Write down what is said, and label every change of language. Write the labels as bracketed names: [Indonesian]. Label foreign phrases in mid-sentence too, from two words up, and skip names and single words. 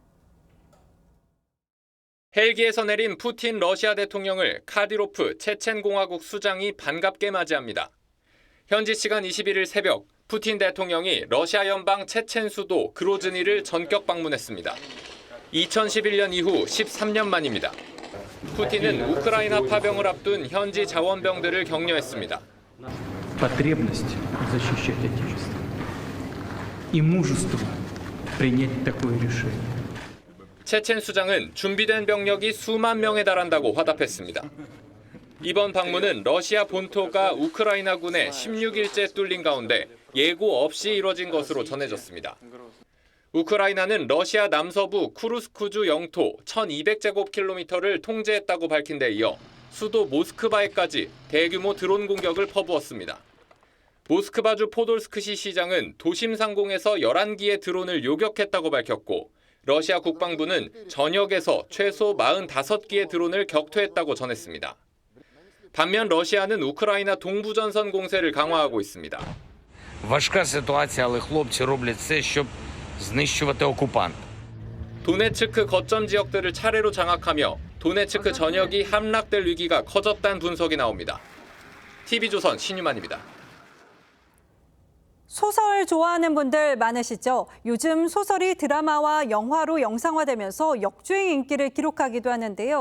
[Korean] 헬기에서 내린 푸틴 러시아 대통령을 카디로프 체첸공화국 수장이 반갑게 맞이합니다. 현지 시간 21일 새벽 푸틴 대통령이 러시아 연방 체첸 수도 그로즈니를 전격 방문했습니다. 2011년 이후 13년 만입니다. 푸틴은 우크라이나 파병을 앞둔 현지 자원병들을 격려했습니다. [Russian] Потребность защищать Отечество и мужество принять такое решение. [Korean] 체첸 수장은 준비된 병력이 수만 명에 달한다고 화답했습니다. 이번 방문은 러시아 본토가 우크라이나군에 16일째 뚫린 가운데 예고 없이 이뤄진 것으로 전해졌습니다. 우크라이나는 러시아 남서부 쿠르스크주 영토 1200제곱킬로미터를 통제했다고 밝힌 데 이어 수도 모스크바에까지 대규모 드론 공격을 퍼부었습니다. 모스크바주 포돌스크시 시장은 도심 상공에서 11기의 드론을 요격했다고 밝혔고 러시아 국방부는 전역에서 최소 45기의 드론을 격퇴했다고 전했습니다. 반면 러시아는 우크라이나 동부전선 공세를 강화하고 있습니다. [Ukrainian] Важка ситуація, але хлопці роблять все, щоб знищувати окупанта. [Korean] 도네츠크 거점 지역들을 차례로 장악하며 도네츠크 전역이 함락될 위기가 커졌다는 분석이 나옵니다. TV조선 신유만입니다. 소설 좋아하는 분들 많으시죠? 요즘 소설이 드라마와 영화로 영상화되면서 역주행 인기를 기록하기도 하는데요.